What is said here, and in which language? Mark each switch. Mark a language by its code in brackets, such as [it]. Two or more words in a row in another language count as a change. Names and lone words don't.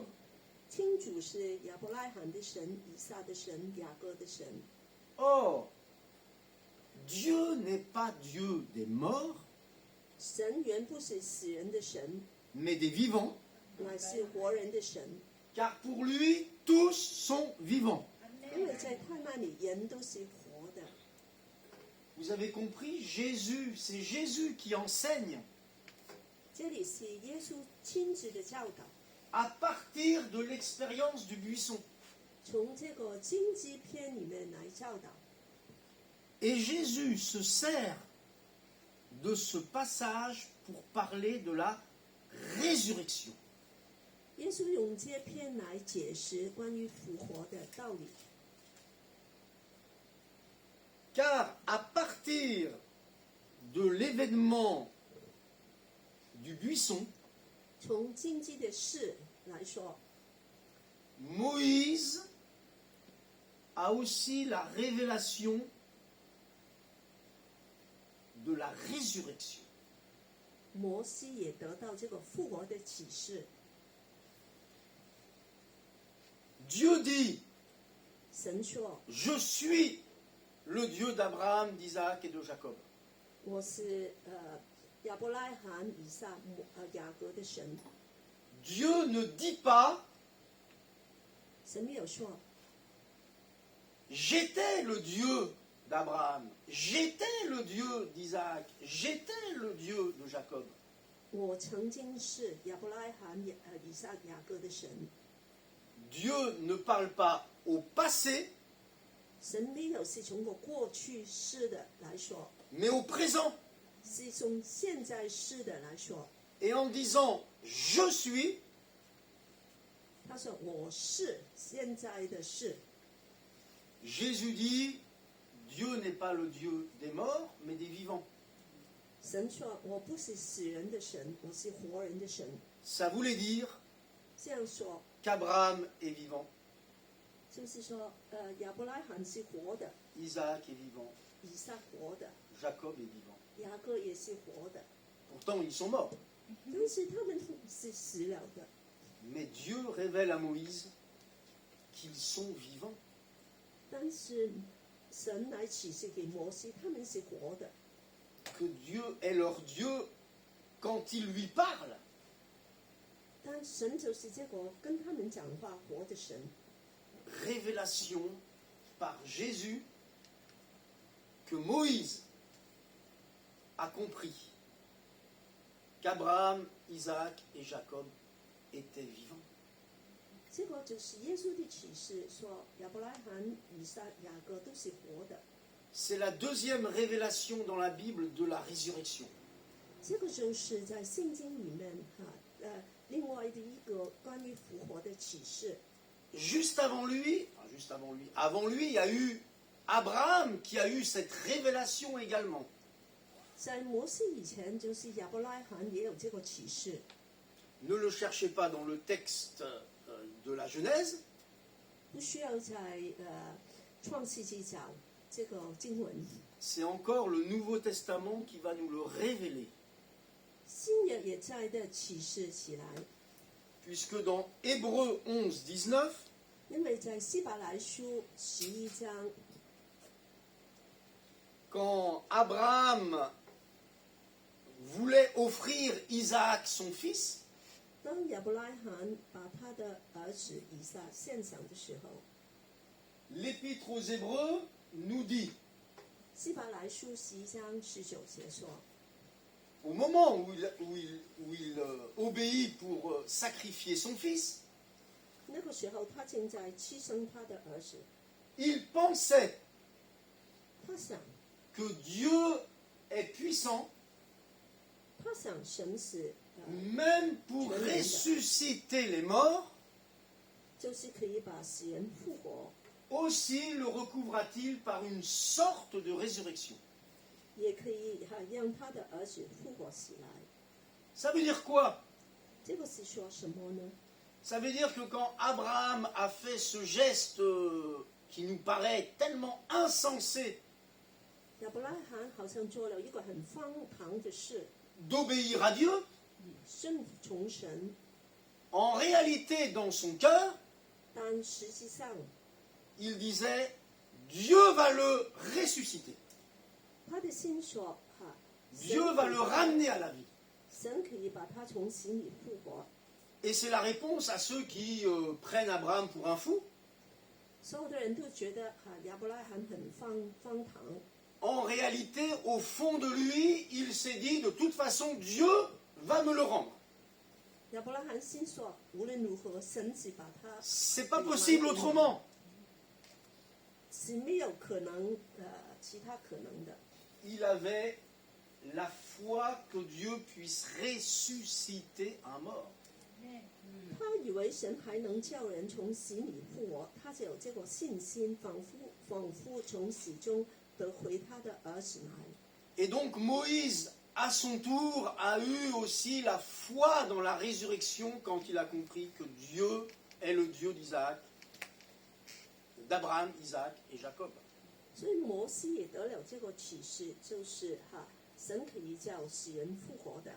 [zh] 天主是亚伯拉罕的神、以撒的神、雅各的神。 [fr] Or, Dieu n'est pas Dieu des morts, [zh] 神原不是死人的神， [fr] mais des vivants, [zh] 乃是活人的神。 [fr] car pour lui, tous sont vivants. [zh] 因为在他那里，人都是活的。 [fr] Vous avez compris, Jésus, c'est Jésus qui enseigne [zh] 这里是耶稣亲自的教导， [fr] à partir de l'expérience du buisson. [zh] 从这个荆棘篇里面来教导。 [fr] Et Jésus se sert de ce passage pour parler de la résurrection. [zh] 耶稣用这篇来解释关于复活的道理， [fr] Car à partir de l'événement du buisson, [zh] 从荆棘的事来说， [fr] Moïse a aussi la révélation de la résurrection. [zh] 摩西也得到这个复活的启示。 [fr] Dieu dit, [zh] 神说 [fr] je suis le Dieu d'Abraham, d'Isaac et de Jacob. [zh] 我是亚伯拉罕、以撒、雅各的神。 [fr] Dieu ne dit pas, [zh] 神没有说 [fr] j'étais le Dieu d'Abraham, j'étais le Dieu d'Isaac, j'étais le Dieu de Jacob. [zh] 我曾经是亚伯拉罕、以撒、雅各的神。 [fr] Dieu ne parle pas au passé, [zh] 神没有是从过去式的来说， [fr] mais au présent. [zh] 是从现在式的来说。 [fr] Et en disant je suis, [zh] 他说我是现在的事。 [fr] Jésus dit Dieu n'est pas le Dieu des morts, mais des vivants. [zh] 神说：“我不是死人的神，我是活人的神。 [fr] Ça voulait dire ” [zh] 这样说， [fr] qu'Abraham est vivant, [zh] 就是说，亚伯拉罕是活的， [fr] Isaac est vivant, [zh] 以撒活的， [fr] Jacob est vivant. [zh] 雅各也是活的， [fr] Pourtant, ils sont morts. [zh] 但是他们是死了的。 [fr] Mais Dieu révèle à Moïse qu'ils sont vivants. [zh] 但是神来启示给摩西，他们是活的。 [fr] Que Dieu est leur Dieu quand il lui parle. [zh] 但神就是这个跟他们讲话活的神。 [fr] Révélation par Jésus que Moïse a compris qu'Abraham, Isaac et Jacob étaient vivants. [zh] 这个就是耶稣的启示，说亚伯拉罕、以撒、雅各都是活的。 [fr] C'est la deuxième révélation dans la Bible de la résurrection. [zh] 这个就是在圣经里面另外的一个关于复活的启示。 [fr] Avant lui, il y a eu Abraham qui a eu cette révélation également. [zh] 在摩西以前，就是亚伯拉罕也有这个启示。 [fr] Ne le cherchez pas dans le texte de la Genèse, [zh] 不需要在创世纪找这个经文， [fr] c'est encore le Nouveau Testament qui va nous le révéler. [zh] 新约也在的启示起来。 [fr] Puisque dans Hébreux 11, 19, [zh] 因为在希伯来书11章， [fr] quand Abraham voulait offrir Isaac son fils, [zh] 当亚伯拉罕把他的儿子以撒献上的时候， [fr] l'Épître aux Hébreux nous dit, [zh] 希伯来书11章19节说， [fr] au moment où il obéit pour sacrifier son fils, [zh] 那个时候他正在牺牲他的儿子， [fr] il pensait [zh] 他想 [fr] que Dieu est puissant, [zh] 他想神是 [fr] même pour ressusciter les morts, [zh] 就是可以把死人复活， [fr] aussi le recouvra-t-il par une sorte de résurrection. [zh] 也可以让他的儿子复活起来。 [fr] Ça veut dire quoi? [zh] 这个是说什么呢？ [fr] Ça veut dire que quand Abraham a fait ce geste qui nous paraît tellement insensé [zh] 亚伯拉罕好像做了一个很荒唐的事， [fr] d'obéir à Dieu, [zh] 顺从神， [fr] en réalité dans son cœur, [zh] 但实际上 [fr] il disait Dieu va le ressusciter, [zh] 他的心说 [fr] Dieu va le ramener à la vie. [zh] 神可以把他从死里复活。 [fr] Et c'est la réponse à ceux qui prennent Abraham pour un fou. [zh] 所有的人都觉得亚伯拉罕很荒唐， [fr] En réalité, au fond de lui, il s'est dit de toute façon Dieu va me le rendre. [zh] 亚伯拉罕心说无论如何，神只把他 [fr] C'est pas possible autrement. [zh] 是没有可能其他可能的。 [fr] Il avait la foi que Dieu puisse ressusciter un mort. [zh] 他以为神还能叫人从死里复活，他就有这个信心，仿佛从死中得回他的儿子来。 [fr] Et donc Moïse, à son tour, a eu aussi la foi dans la résurrection quand il a compris que Dieu est le Dieu d'Isaac, d'Abraham, Isaac et Jacob. [zh] 所以摩西也得了这个启示，就是神可以叫死人复活的。